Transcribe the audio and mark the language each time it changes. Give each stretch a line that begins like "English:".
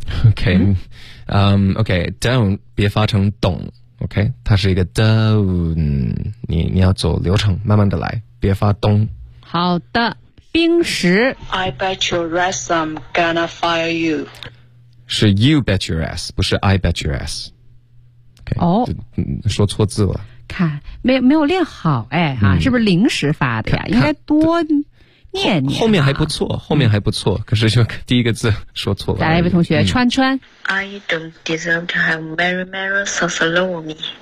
Chinese: OK,don't, 别发成 don't,OK, 它是一个 don't, 你要走流程慢慢的来，别发 don't. 好的，冰石
English: I bet your rest I'm gonna fire you.
Chinese: 是
English: you bet your ass,
Chinese: 不是
English: I bet your ass.
Chinese: 哦、
English: okay, oh,
Chinese: 说错字了。看没有练好哎、是不是临时发的呀，应该多念念、啊。后面还不错可是就第一个字说错了。再来一位同学川川。
English: I don't deserve to have marinara sauce all over me.